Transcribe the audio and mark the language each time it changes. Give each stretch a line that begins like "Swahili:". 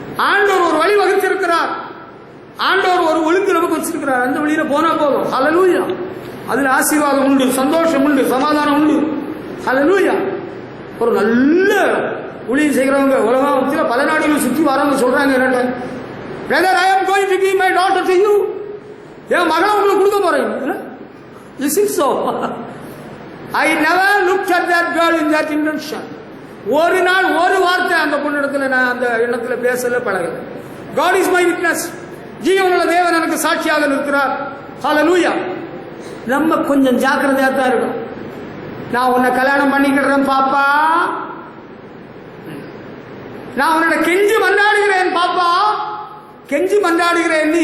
Tamil: ஆண்டவர் ஒரு வழி வகுத்திருக்கிறார், ஆண்டவர் ஒரு ஒழுங்கு நமக்கு வச்சிருக்கிறார், அந்த வழியில போனா போதும். ஹல்லேலூயா. அதுல ஆசீர்வாதம் உண்டு, சந்தோஷம் உண்டு, சமாதானம் உண்டு. ஹல்லேலூயா. ஒரு நல்ல ஊழியம் செய்கிறவங்க உலகத்தில் பல நாடுகள் சுற்றி வரவங்க சொல்றாங்க, என்ன brother,
English: I am going to give my daughter to you.
Tamil: என் மகளை உங்களுக்கு கொடுக்க போறேன்.
English: Is it so? I never looked at that girl in that intention.
Tamil: ஒரு நாள் ஒரு வார்த்தை அந்த பொண்ணிடத்துல நான் அந்த எண்ணத்துல பேசல, பழகல.
English: God is my witness.
Tamil: ஜீவனுள்ள தேவன் எனக்கு சாட்சியாக இருக்கிறார். ஹல்லேலூயா. நம்ம கொஞ்சம் ஜாக்கிரதையா தான் இருக்கும். நான் உன்னை கல்யாணம் பண்ணிக்கிறேன் பாப்பா, நான் உன்னோட கெஞ்சி மன்றாடுகிறேன் பாப்பா, கெஞ்சி மன்றாடுகிறேன்னு.